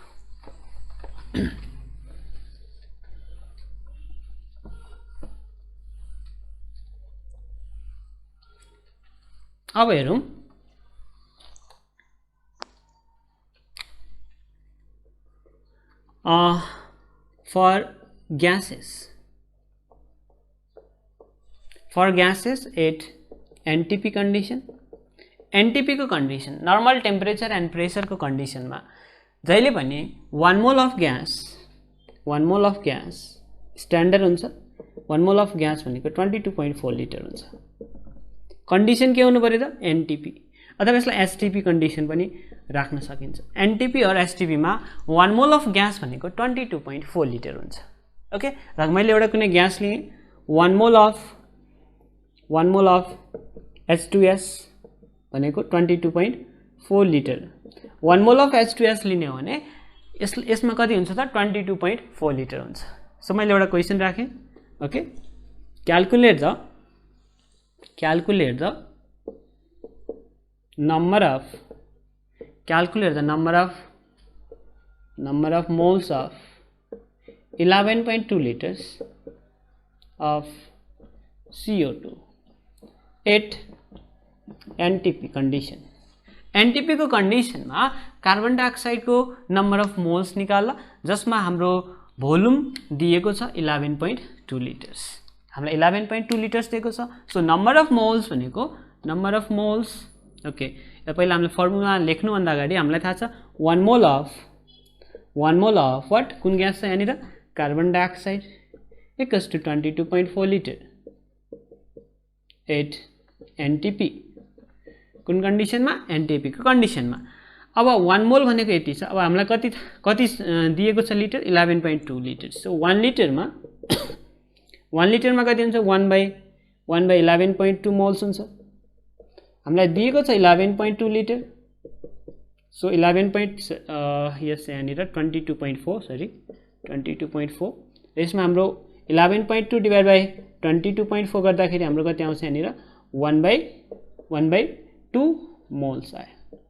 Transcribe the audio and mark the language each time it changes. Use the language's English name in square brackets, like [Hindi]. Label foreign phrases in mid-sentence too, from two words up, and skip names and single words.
[Nepali] अब हेरौँ [English] for gases at NTP condition, [Nepali] NTP को कंडीशन [English] normal temperature and pressure [Nepali] को कंडीशन में जहिले पनि [English] 1 mole of gas standard [Nepali] हुन्छ। [English] 1 mole of gas [Nepali] भनेको 22.4 लिटर हुन्छ। कंडीशन के हुनु पर्यो त NTP अथवा यसलाई STP कंडीशन पनि राख्न सकिन्छ। NTP और STP मा [English] 1 mole of gas [Nepali] भनेको 22.4 लिटर हुन्छ। ओके, र मैले एउटा कुनै ग्यास लिएँ [English] 1 mole of H2S [Nepali] भनेको 22.4 लिटर। [English] 1 mole of H2S [Nepali] लिने हो भने यसमा कति हुन्छ त 22.4 लिटर हुन्छ। सो मैले एउटा क्वेशन राखेँ। [English] okay, calculate the number of moles of 11.2 liters of CO2 at NTP condition. [Nepali] NTP को कंडीशन में [English] carbon dioxide [Nepali] को [English] number of moles [Nepali] निकाल्ला जसमा हाम्रो भोल्युम दिएको छ 11.2 लिटर्स। हामीलाई 11.2 लिटर्स दिएको छ। सो [English] number of moles [Nepali] भनेको [English] number of moles. [Nepali] ओके, पहिला हामीले फर्मुला लेख्नु भन्दा अगाडि हामीलाई थाहा छ [English] 1 mole of what [Nepali] कुन ग्यास छ यहाँनिर [English] carbon dioxide equals to 22.4 liter at NTP [Nepali] कुन कंडीशन में NTP को कंडीशन में। अब 1 मोल भनेको यति छ। अब हामीलाई कति दिएको छ लिटर 11.2 लिटर। सो 1 लिटर में कति हुन्छ [English] 1 by 11.2 moles [Nepali] हुन्छ। हामीलाई दिएको छ 11.2 लिटर। सो 11 यस यहाँनिर 22.4 सरी 22.4 यसमा हाम्रो 11.2 [English] divide by 22.4 [Nepali] गर्दाखेरि हाम्रो कति आउँछ यहाँनिर [English] 1 by 2 moles [Nepali] आयो।